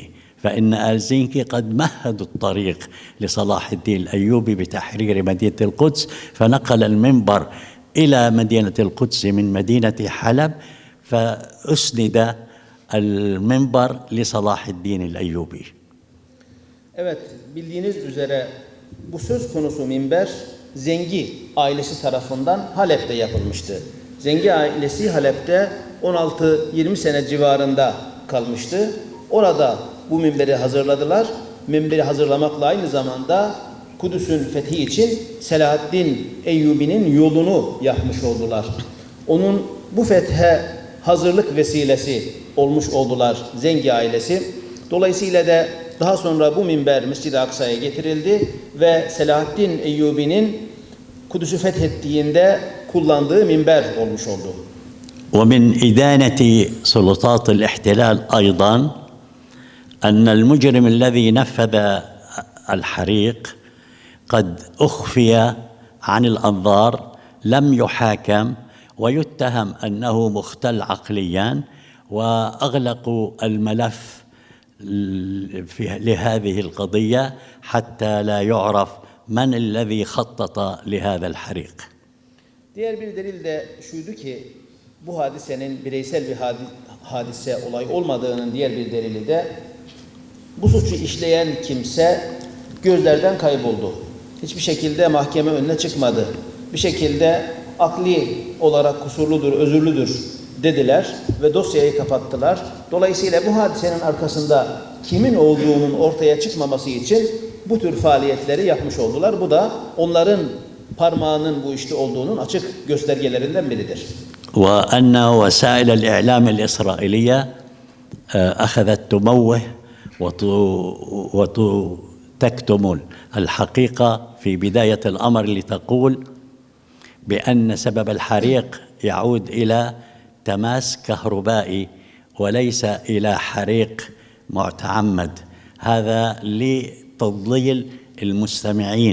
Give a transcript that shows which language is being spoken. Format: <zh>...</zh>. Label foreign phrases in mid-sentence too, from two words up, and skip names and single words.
<ar>فإن آل زنكي قد مهدوا الطريق لصلاح الدين الأيوبي بتحرير مدينة القدس، فنقل المنبر إلى مدينة القدس من مدينة حلب، فأسند المنبر لصلاح الدين الأيوبي.</ar> <tr>Evet, bildiğiniz üzere bu söz konusu minber Zengi ailesi tarafından Halep'te yapılmıştı. Zengi ailesi Halep'te 16-20 sene civarında kalmıştı. Orada bu minberi hazırladılar. Minberi hazırlamakla aynı zamanda Kudüs'ün fethi için Selahaddin Eyyubi'nin yolunu yapmış oldular. Onun bu fethe hazırlık vesilesi olmuş oldular Zengi ailesi. Dolayısıyla da daha sonra bu minber Mescid-i Aksa'ya getirildi ve Selahaddin Eyyubi'nin Kudüs'ü fethettiğinde kullandığı minber olmuş oldu.</tr> <ar>ومن إدانة سلطات الاحتلال أيضا أن المجرم الذي نفذ الحريق قد أخفي عن الأنظار، لم يحاكم ويتهم أنه مختل عقليا، وأغلقوا الملف لهذه القضية حتى لا يعرف من الذي خطط لهذا الحريق.</ar> <tr>Diğer bir delil de şuydu ki bu hadisenin bireysel bir hadise olay olmadığının diğer bir delili de bu suçu işleyen kimse gözlerden kayboldu. Hiçbir şekilde mahkeme önüne çıkmadı. Bir şekilde akli olarak kusurludur, özürlüdür dediler ve dosyayı kapattılar. Dolayısıyla bu hadisenin arkasında kimin olduğunun ortaya çıkmaması için bu tür faaliyetleri yapmış oldular. Bu da onların parmağının bu işte olduğunun açık göstergelerinden biridir.</tr> <ar>وأن وسائل الإعلام الإسرائيلية أخذت تموه وتكتم الحقيقة في بداية الأمر لتقول بأن سبب الحريق يعود إلى تماس كهربائي وليس إلى حريق متعمد، هذا لتضليل المستمعين.</ar>